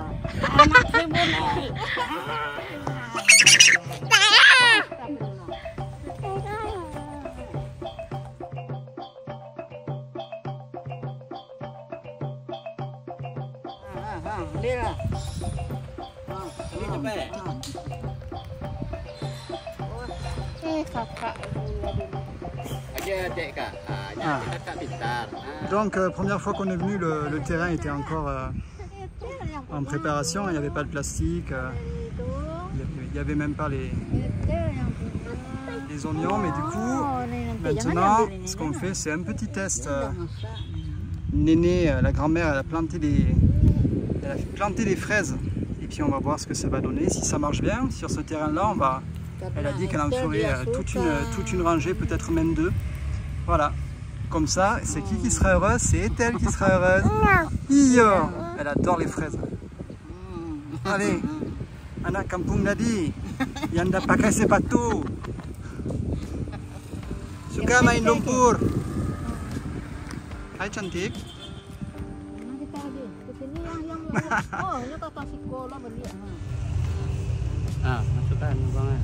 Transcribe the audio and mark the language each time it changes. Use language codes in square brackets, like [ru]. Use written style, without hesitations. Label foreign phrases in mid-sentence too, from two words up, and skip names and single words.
[id] Anak sibuk. Dia lah. Ini cepet. Kakak. Adik Kak. Kakak pintar. [fr] Donc, première fois qu'on est venu, le terrain était encore en préparation. Il n'y avait pas de plastique. Il n'y avait même pas les oignons. Mais du coup, maintenant, ce qu'on fait, c'est un petit test. Néné, la grand-mère, elle a planté des fraises. Et puis on va voir ce que ça va donner. Si ça marche bien, sur ce terrain-là, elle a dit qu'elle en ferait toute une rangée, peut-être même deux. Voilà. Comme ça, c'est qui sera heureuse? C'est elle qui sera heureuse. Iyo. Elle adore les fraises. Allez, [id] anak kampung tadi yang dah pakai sepatu. Suka main lumpur. Hai cantik. Masukkan lubangnya.